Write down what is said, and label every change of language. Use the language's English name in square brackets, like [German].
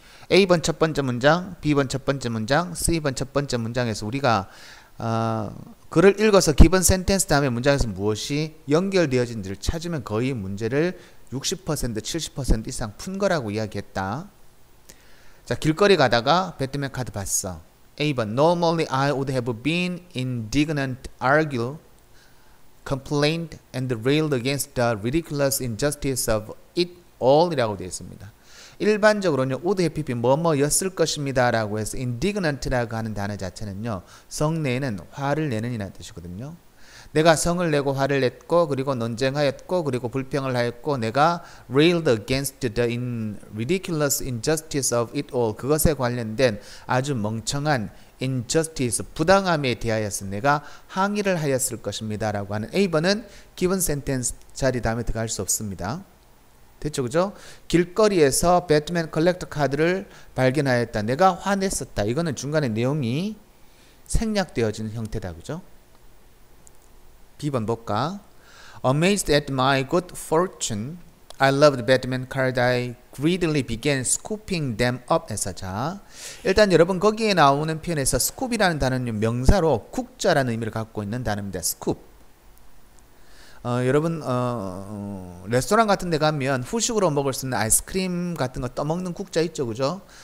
[Korean] A번 첫 번째 문장, B번 첫 번째 문장, C번 첫 번째 문장에서 우리가 글을 읽어서 기본 센텐스 다음에 문장에서 무엇이 연결되어진지를 찾으면 거의 문제를 60%, 70% 이상 푼 거라고 이야기했다. 자, 길거리 가다가 배트맨 카드 봤어. [English] A번 Normally I would have been indignant, argued, complained and railed against the ridiculous injustice of it all [Korean] 이라고 되어 있습니다. 일반적으로는 would have been 뭐뭐였을 것입니다 라고 해서 indignant라고 하는 단어 자체는요, 성내에는 화를 내는 이라는 뜻이거든요. 내가 성을 내고 화를 냈고 그리고 논쟁하였고 그리고 불평을 하였고 내가 [English] railed against the ridiculous injustice of it all, [Korean] 그것에 관련된 아주 멍청한 injustice, 부당함에 대하여서 내가 항의를 하였을 것입니다 라고 하는 A번은 기본 센텐스 자리 다음에 들어갈 수 없습니다. 됐죠, 그죠? 길거리에서 배트맨 컬렉터 카드를 발견하였다, 내가 화냈었다, 이거는 중간에 내용이 생략되어지는 형태다, 그죠? B번 볼까? [English] Amazed at my good fortune, I loved Batman cards. I greedily began scooping them up [Korean] 해서, 자, 일단 여러분 거기에 나오는 표현에서 scoop이라는 단어는 명사로 국자라는 의미를 갖고 있는 단어입니다. [English] scoop. [Korean] 여러분 레스토랑 같은 데 가면 후식으로 먹을 수 있는 아이스크림 같은 거 떠먹는 국자 있죠, 그죠?